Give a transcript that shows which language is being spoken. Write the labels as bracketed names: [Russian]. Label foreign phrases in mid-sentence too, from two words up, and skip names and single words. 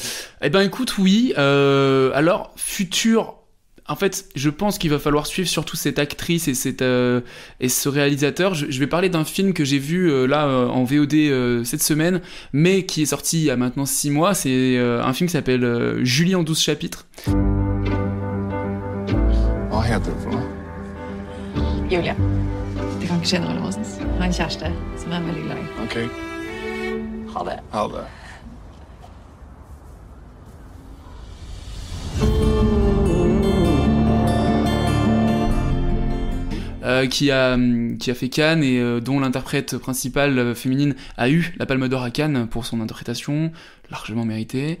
[French] Eh ben écoute, oui. Alors, futur... En fait, je pense qu'il va falloir suivre surtout cette actrice et ce réalisateur. Je vais parler d'un film que j'ai vu en VOD cette semaine, mais qui est sorti il y a maintenant 6 mois. C'est un film qui s'appelle Julie en 12 chapitres. [Norwegian] Julia, det kan ikke skje noe med oss. Jeg har en kjæreste som er veldig glad i. Okay. Ha det. Ha det. [French] Qui a fait Cannes et dont l'interprète principale féminine a eu la Palme d'Or à Cannes pour son interprétation, largement méritée.